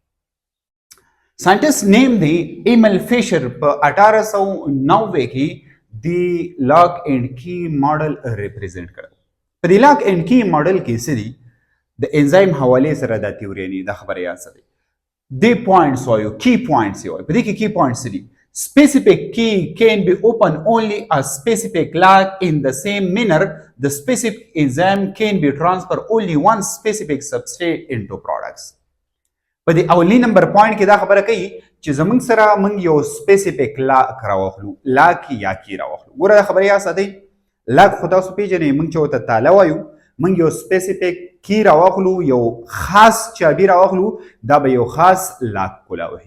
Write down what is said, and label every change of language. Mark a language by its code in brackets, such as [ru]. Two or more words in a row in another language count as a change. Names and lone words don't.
[en] scientist name [ps] دی ایمل فیشر په 1890 کې دی [en] lock and key model represent [ps] کړ. په دی [en] lock and key model [ps] کې څه دي د انزایم حواله سره د تیوري د خبره یا څه دي دی پوینټس وایو [en] key points [ps] وایو. په دې کې [en] key points [ps] دي [en] specific key can be open only a specific lag in the same manner the specific enzyme can be transfer only one specific substrate into products. [ps] په دې اولي نمبر پوینټ کې دا خبره کوي چې زمونږ سره موږ یو [en] specific lock [ps] راوخلو. لاګ یا کی راوخلو. ګوره دا خبره یا ساتئ لاګ خو تاسو پیژنئ موږ چې ورته تاله وایو. موږ یو [en] specific key [ps] راوخلو یو خاص چابي راوخلو دا به یو خاص لاګ کولاوي.